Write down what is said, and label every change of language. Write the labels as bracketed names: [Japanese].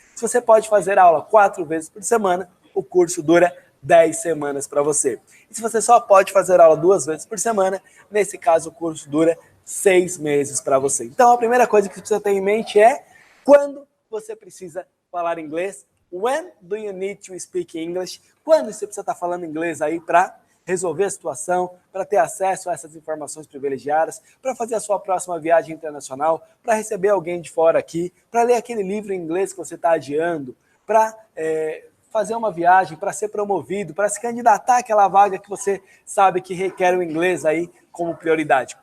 [Portuguese] Se você pode fazer aula 4 vezes por semana, o curso dura 10 semanas para você. E se você só pode fazer aula 2 vezes por semana, nesse caso o curso dura 6 meses para você. Então a primeira coisa que você precisa ter em mente é quando você precisa falar inglês. [English] When do you need to speak English? [Portuguese] Quando você precisa estar falando inglês aí para resolver a situação, para ter acesso a essas informações privilegiadas, para fazer a sua próxima viagem internacional, para receber alguém de fora aqui, para ler aquele livro em inglês que você está adiando, para fazer uma viagem, para ser promovido, para se candidatar àquela vaga que você sabe que requer o inglês aí como prioridade.